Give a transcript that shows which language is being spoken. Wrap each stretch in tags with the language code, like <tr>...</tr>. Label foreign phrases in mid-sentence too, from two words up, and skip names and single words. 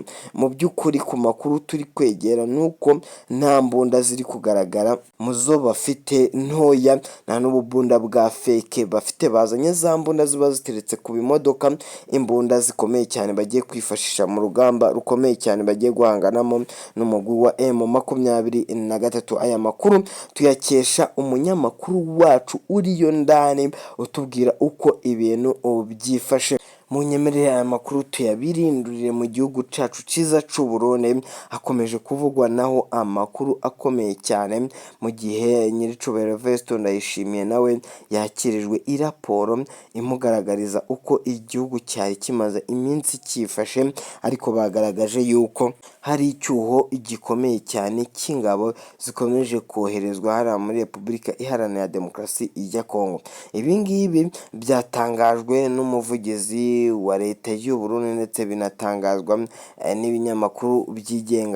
<rw>Mu by'ukuri ku makuru turi kwegera nuko nta mbunda ziri kugaragara mu zo bafite ntoya, nta n'ububunda bwa fake bafite. Bazanye za mbunda ziba ziteretse ku bimodoka, imbunda zikomeye cyane bagiye kwifashisha mu rugamba rukomeye cyane bagiye guhanganamo n'umugwi wa M23.</rw> <rn>Aya makuru tuyakesha umunyamakuru wacu uriyo ndani utubwira uko ibintu byifashe munyemerere aya makuru tuyabirindurire mu gihugu cacu ciza c'u Burundi.</rn> <rw>Hakomeje kuvugwa naho amakuru akomeye cyane mu gihe nyiricubahiro Vesto Ndayishimiye nawe yakirijwe iraporo imugaragariza uko igihugu cyari kimaze iminsi cyifashe, ariko bagaragaje yuko hari icyuho gikomeye cyane cy'ingabo zikomeje koherezwa hariya muri Repubulika Iharanira Demokarasi ya Kongo. Ibi ngibi byatangajwe n'umuvugizi wa leta y'u Burundi ndetse binatangazwa n'ibinyamakuru byigenga.</rw>